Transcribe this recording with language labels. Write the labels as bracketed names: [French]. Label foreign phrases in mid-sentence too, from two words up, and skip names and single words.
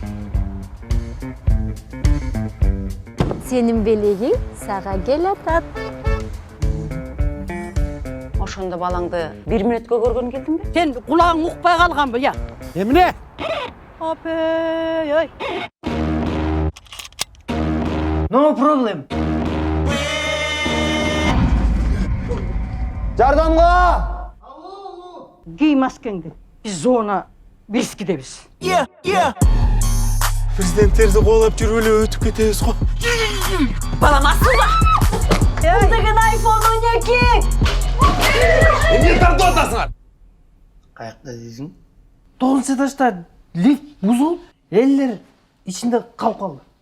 [Kyrgyz] Сенин белегиң сага келатат. Ошондо балаңды 1 мүнөткө көргөн келдиңби? Сен кулагың укпай калганбы, я? Эмне? Апей, ай. [English] No problem. [Kyrgyz] Жардамга! Кий маскеңди. Биз зона рискидебиз. Президенттерди коолап жүрүп эле өтүп кетебиз го. Балам асылба! Бул деген iPhone 12! Эмне тартып атасыңар? Каякта дейсиң? 9 этажда лифт бузулуп, элдер ичинде калып калды.